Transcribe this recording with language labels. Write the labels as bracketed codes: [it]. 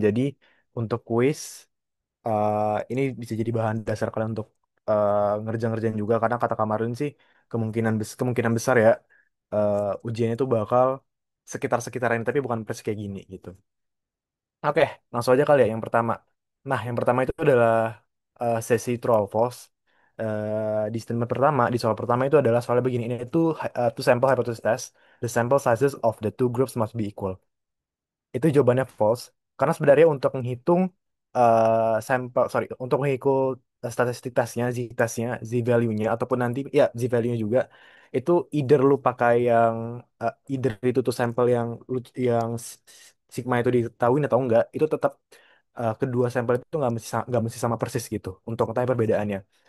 [id] Jadi untuk kuis ini bisa jadi bahan dasar kalian untuk ngerjain-ngerjain juga karena kata Kak Marlin sih kemungkinan besar ya ujiannya tuh bakal sekitar-sekitaran ini tapi bukan persis kayak gini gitu. Oke, langsung aja kali ya yang pertama. Nah, yang pertama itu adalah sesi true or false. Di statement pertama, di soal pertama itu adalah soalnya begini. Ini itu to sample hypothesis test. [en] The sample sizes of the two groups must be equal. [id] Itu jawabannya false. Karena sebenarnya untuk menghitung sampel, sorry, untuk menghitung statistik tesnya, z-testnya, z-value-nya, ataupun nanti, ya, z-value-nya juga, itu either lu pakai yang, either itu tuh sampel yang sigma itu diketahui atau enggak, itu tetap kedua sampel itu nggak mesti sama persis gitu, untuk mengetahui perbedaannya.